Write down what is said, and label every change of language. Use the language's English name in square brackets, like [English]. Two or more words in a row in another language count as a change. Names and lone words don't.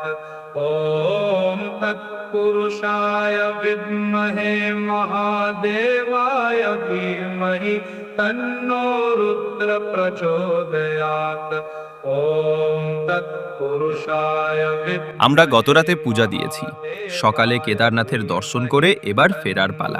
[Sanskrit] ॐ तत्पुरुषाय विद्महे महादेवाय धीमहि तन्नो रुद्र प्रचोदयात् ॐ तत्पुरुषाय विद्महे। [Bangla] আমরা গতরাতে পূজা দিয়েছি, সকালে কেদারনাথের দর্শন করে এবার ফেরার পালা।